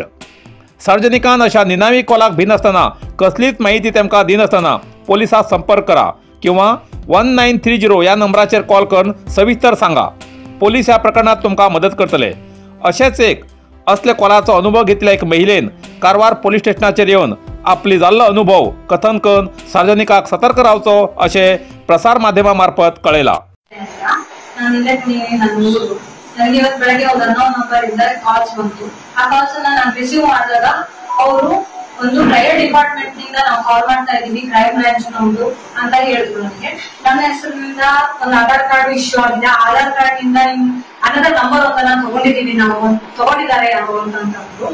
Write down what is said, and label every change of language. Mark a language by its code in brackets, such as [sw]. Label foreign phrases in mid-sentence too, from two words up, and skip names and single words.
[kok] सार्वजनिकांन अशा निनावी कॉलाक भिनासतना कसलीच माहिती तेमकां दिनासतना पोलिसांक संपर्क करा किंवा 1930 या नंबराचेर कॉल करून सविस्तर सांगा। पोलीस ह्या प्रकरणात तुमकां मदत करतले। अशेच एक असले कॉलाचो अनुभव घेतल्या एक महिलेन कारवार पोलीस स्टेशनाचेर येवन आपली जाल्लो अनुभव कथन करून सार्वजनिकांक सतर्क रावचो अशे प्रसार माध्यमा मार्फत कळयला। [kn] ನನಗೆ ಇವತ್ತು ಬೆಳಗ್ಗೆ ಒಂದು 11 ನಂಬರ್ ಇಂದ ಕಾಲ್ಸ್ ಬಂತು। ಆ ಕಾಲ್ಸ್ ನಾನು ರಿಸೀವ್ ಮಾಡಿದಾಗ ಅವರು ಒಂದು [en] private department [kn] ನಿಂದ ನಾವು ಕಾಲ್ ಮಾಡ್ತಾ ಇದೀವಿ, [en] crime branch [kn] ನಮ್ದು ಅಂತ ಹೇಳಿದ್ರು ನನಗೆ। ನನ್ನ ಹೆಸರಿನಿಂದ ಒಂದು ಆಧಾರ್ ಕಾರ್ಡ್ ಇಶ್ಯೂ ಆಗಿದೆ, ಆಧಾರ್ ಕಾರ್ಡ್ ನಿಂದ [en] another number [kn] ಒಂದನ್ನ ತಗೊಂಡಿದ್ದಾರೆ ಅವರು ಅಂತಂದ್ರು।